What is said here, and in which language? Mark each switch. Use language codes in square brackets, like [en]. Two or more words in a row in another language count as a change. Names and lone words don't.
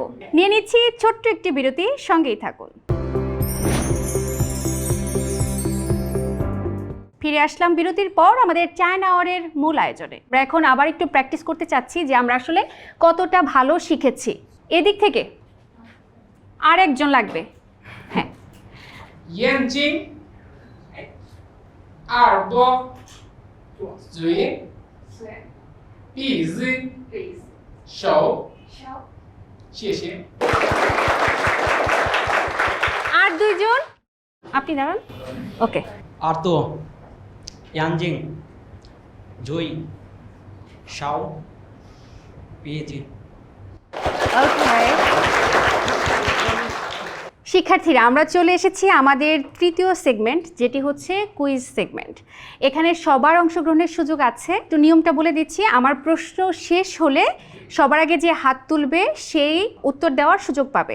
[bn] নিয়ে নিচ্ছি ছোট্ট একটি বিরতি, সঙ্গেই থাকুন। ফিরে আসলাম বিরতির পর আমাদের চায়না আওয়ারের মূল আয়োজনে। আমরা এখন আবার একটু প্র্যাকটিস করতে চাচ্ছি যে আমরা আসলে কতটা ভালো শিখেছি। এদিক থেকে আর একজন লাগবে। হ্যাঁ, [zh] 眼睛、耳朵、嘴、鼻子、手，谢谢。 [bn] আর দুইজন আপনি দাঁড়ান। ওকে, [zh] 耳朵、眼睛、嘴、手、鼻子。 [bn] Okay. শিক্ষার্থীরা আমরা চলে এসেছি আমাদের তৃতীয় সেগমেন্ট, যেটি হচ্ছে কুইজ সেগমেন্ট। এখানে সবার অংশগ্রহণের সুযোগ আছে। তো নিয়মটা বলে দিচ্ছি, আমার প্রশ্ন শেষ হলে সবার আগে যে হাত তুলবে সেই উত্তর দেওয়ার সুযোগ পাবে।